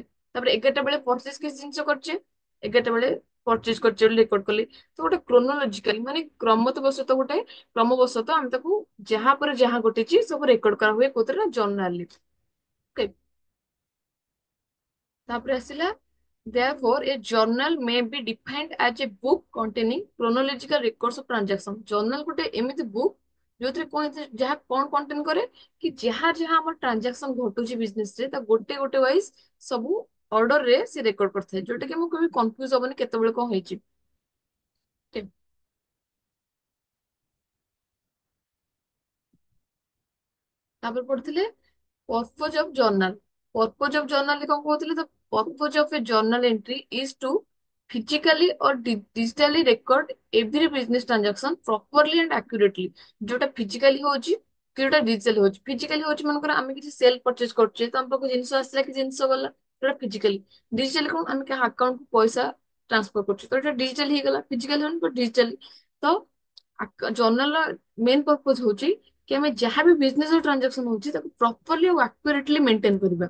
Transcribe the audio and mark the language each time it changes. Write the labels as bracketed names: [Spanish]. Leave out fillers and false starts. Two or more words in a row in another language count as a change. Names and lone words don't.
[Odia] ତାପରେ 11ଟା ବେଳେ ପରଚେଜ କିଛି ଜିନିଷ କରିଛେ, 11ଟା ବେଳେ ପରଚେଜ କରିଛେ ବୋଲି ରେକର୍ଡ କଲେ। ତ ଗୋଟେ କ୍ରୋନୋଲୋଜିକାଲି ମାନେ କ୍ରମବଶତଃ ଗୋଟେ କ୍ରମବଶତଃ ଆମେ ତାକୁ ଯାହା ପରେ ଯାହା ଘଟିଛି ସବୁ ରେକର୍ଡ କରା ହୁଏ କୋଉଥିରେ ନା ଜର୍ନାଲରେ। ଓକେ। ତାପରେ ଆସିଲା [English] therefore a journal may be defined as a book containing chronological records of transaction। [Odia] journal ଗୋଟେ ଏମିତି ବୁକ୍ ଯୋଉଥିରେ କଣ ଯାହା କଣ କଣ୍ଟେନ୍ କରେ କି ଯାହା ଯାହା ଆମର ଟ୍ରାଞ୍ଜାକ୍ସନ ଘଟୁଛି ବିଜନେସ ରେ ତା ଗୋଟେ ଗୋଟେ ୱାଇଜ ସବୁ ଅର୍ଡର ରେ ସେ ରେକର୍ଡ କରିଥାଏ, ଯୋଉଟା କି ଆମକୁ କେବେ କନଫ୍ୟୁଜ ହବନି କେତେବେଳେ କଣ ହେଇଛି। ଠିକ। ତାପରେ ପଢିଥିଲେ [English] purpose of journal। purpose of journal [Odia] ରେ କଣ କହୁଥିଲେ, ତ [English] purpose of a journal entry is to physically or digitally record every business transaction properly and accurately। [Odia] ଯୋଉଟା ଫିଜିକାଲି ହଉଛି କି ଯୋଉଟା ଡିଜିଟାଲି ହଉଛି। ଫିଜିକାଲି ହଉଛି ମନେକର ଆମେ କିଛି [English] sale purchase [Odia] କରୁଛେ, ତ ଆମ ପାଖକୁ ଜିନିଷ ଆସିଲା କି ଜିନିଷ ଗଲା, ଯୋଉଟା ଫିଜିକାଲି। ଡିଜିଟାଲି କଣ, ଆମେ କାହା ଆକାଉଣ୍ଟ କୁ ପଇସା ଟ୍ରାନ୍ସଫର କରୁଛେ, ତ ଏଟା ଡିଜିଟାଲି ହେଇଗଲା, ଫିଜିକାଲି ହଉନି [English] but digitally. [Odia] ତ ଜର୍ନାଲ [English] main purpose [Odia] ହଉଛି କି ଆମେ ଯାହା ବି [English] business transaction [Odia] ହଉଛି ତାକୁ ପ୍ରପରଲି ଆଉ ଆକ୍ୟୁରେଟଲି ମେଣ୍ଟେନ କରିବା।